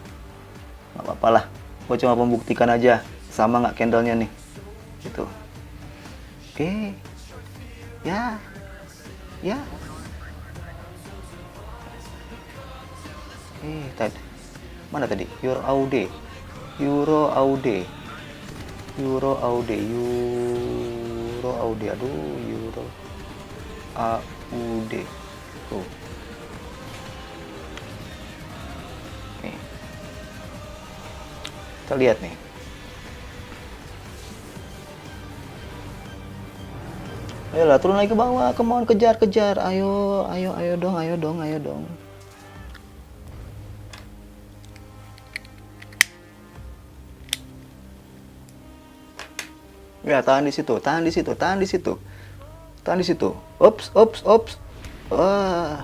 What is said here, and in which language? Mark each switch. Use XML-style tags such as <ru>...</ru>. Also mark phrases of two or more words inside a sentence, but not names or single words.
<id>Nggak apa-apa lah. Gua cuma membuktikan aja sama nggak candlenya nih. Gitu. Oke. Ya. Ya. Tadi. Mana tadi? Euro AUD. Euro AUD. Euro AUD. Euro AUD. Aduh, Euro AUD. Tuh. Nih. Kita lihat nih. Ayolah, turun lagi ke bawah.</id> <en>Come on,</en> <id>kejar. Ayo dong. Ya, tahan di situ. Ops. Wah.</id>